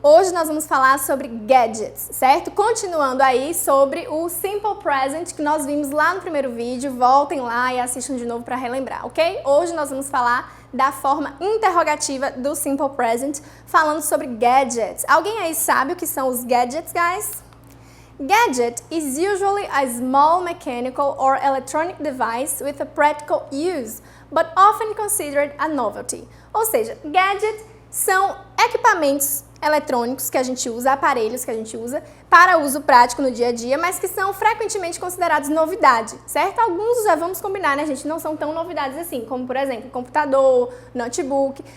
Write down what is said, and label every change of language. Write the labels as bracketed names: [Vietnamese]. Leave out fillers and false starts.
[Portuguese] Hoje nós vamos falar sobre gadgets, certo? Continuando aí sobre o Simple Present que nós vimos lá no primeiro vídeo, voltem lá e assistam de novo para relembrar, ok? Hoje nós vamos falar da forma interrogativa do Simple Present, falando sobre gadgets. Alguém aí sabe o que são os gadgets, guys? [English] Gadget is usually a small mechanical or electronic device with a practical use, but often considered a novelty. [Portuguese] Ou seja, gadget são equipamentos eletrônicos que a gente usa, aparelhos que a gente usa para uso prático no dia a dia, mas que são frequentemente considerados novidade, certo? Alguns já vamos combinar, né, gente? Não são tão novidades assim, como por exemplo, computador, notebook.